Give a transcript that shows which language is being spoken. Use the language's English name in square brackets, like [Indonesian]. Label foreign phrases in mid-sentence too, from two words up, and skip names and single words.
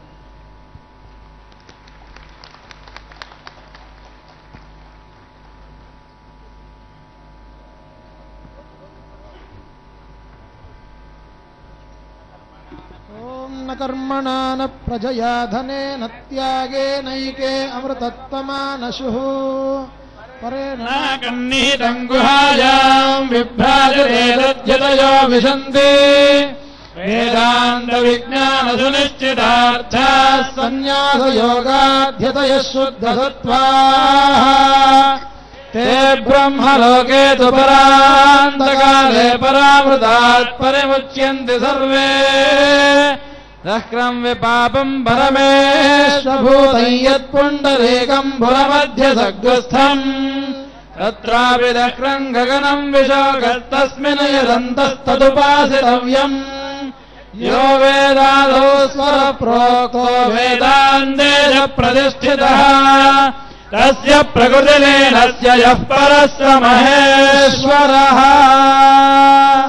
[Sanskrit] कर्मणा न प्रजया धनेन त्यागेनैके अमृतत्वमानशुः परेणाकन्नीतं गुहायां विभ्राजरेदज्जतयो विशन्ति वेदान्त विज्ञान सुनिश्चितार्थाः सन्यास योगाध्यतयः शुद्धसत्वाः ते ब्रह्मलोके तु परान्तकाले परामृतात् परिमुच्यन्ति सर्वे दह्रम् विपापम् परमेश्वभूतं यत्पुण्डरीकम् पुरमध्यसग्रस्थम् तत्रापि दह्रम् गगनम् विशोकस्तस्मिन् यदन्तस्तदुपासितव्यम् यो वेदादौ स्वरप्रोक्तो वेदान्ते च प्रतिष्ठितः तस्य प्रकृतिलीनस्य यः परस्य महेश्वरः।